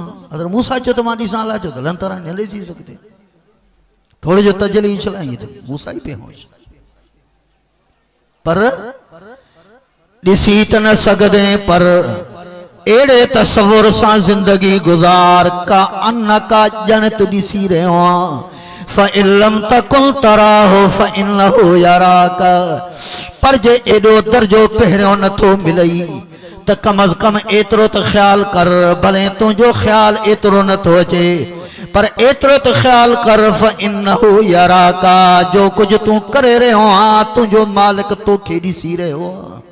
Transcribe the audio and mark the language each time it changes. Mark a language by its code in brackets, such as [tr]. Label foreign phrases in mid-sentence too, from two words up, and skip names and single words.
[sd] अगर मूसा चयो त मां ॾिसां अल्लाह चयो त लंतरा न ॾिसी सघंदे थोड़े जो तजली छलाई त मूसा ई पे होश पर ॾिसी त न सघंदे पर अहिड़े तस्वुर सां ज़िंदगी गुज़ार का अन्नका ॼण त ॾिसी रहियो आहियां। [ar] فإن لم تكن تراه فإنه يراك. [sd] पर जे एॾो दर्जो पहिरियों नथो मिलई त कम अज कम एतिरो त ख्याल कर भले तुंहिंजो ख्याल एतिरो नथो अचे पर एतिरो त ख्याल कर [ar] فإنه يراك [sd] जो कुझु तूं करे रहियो आहीं तुंहिंजो मालिक तोखे ॾिसी रहियो आहे।